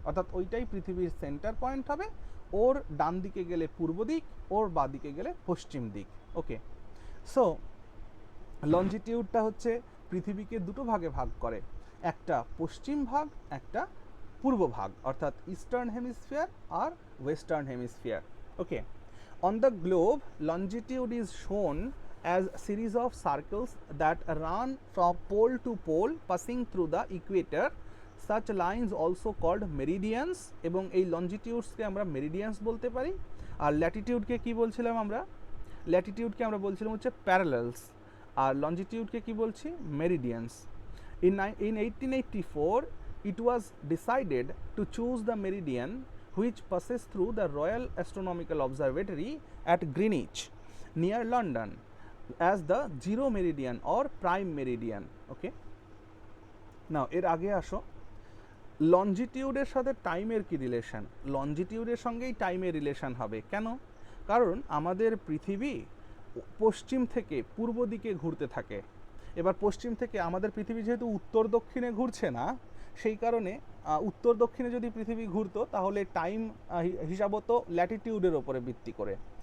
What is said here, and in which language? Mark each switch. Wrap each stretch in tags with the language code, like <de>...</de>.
<bn>অর্থাৎ ওইটাই পৃথিবীর সেন্টার পয়েন্ট হবে, ওর ডান দিকে গেলে পূর্ব দিক, ওর বাঁ দিকে গেলে পশ্চিম দিক। ওকে, সো লঞ্জিটিউডটা হচ্ছে পৃথিবীকে দুটো ভাগে ভাগ করে, একটা পশ্চিম ভাগ, একটা পূর্ব ভাগ, অর্থাৎ eastern hemisphere আর western hemisphere.</bn> <en>Okay, on the globe longitude is shown as a series of circles that run from pole to pole passing through the equator. Such lines also called meridians,</en> <bn>এবং এই লঞ্জিটিউডসকে আমরা মেরিডিয়ান্স বলতে পারি। আর ল্যাটিটিউডকে কি বলছিলাম আমরা? ল্যাটিটিউডকে আমরা বলছিলাম হচ্ছে প্যারালালস, আর লঞ্জিটিউডকে কি বলছি? মেরিডিয়ান্স।</bn> <en>In 1884 it was decided to choose the meridian which passes through the Royal Astronomical Observatory at Greenwich near London as the zero meridian or prime meridian. Okay, now</en> <bn>এর আগে আসো, লঞ্জিটিউডের সাথে টাইমের কি রিলেশন? লঞ্জিটিউডের সঙ্গেই টাইমের রিলেশন হবে। কেন? কারণ আমাদের পৃথিবী পশ্চিম থেকে পূর্ব দিকে ঘুরতে থাকে। এবার পশ্চিম থেকে আমাদের পৃথিবী যেহেতু উত্তর দক্ষিণে ঘুরছে না, সেই কারণে উত্তর দক্ষিণে যদি পৃথিবী ঘুরতো তাহলে টাইম হিসাব হতো ল্যাটিটিউডের ওপরে ভিত্তি করে।</bn>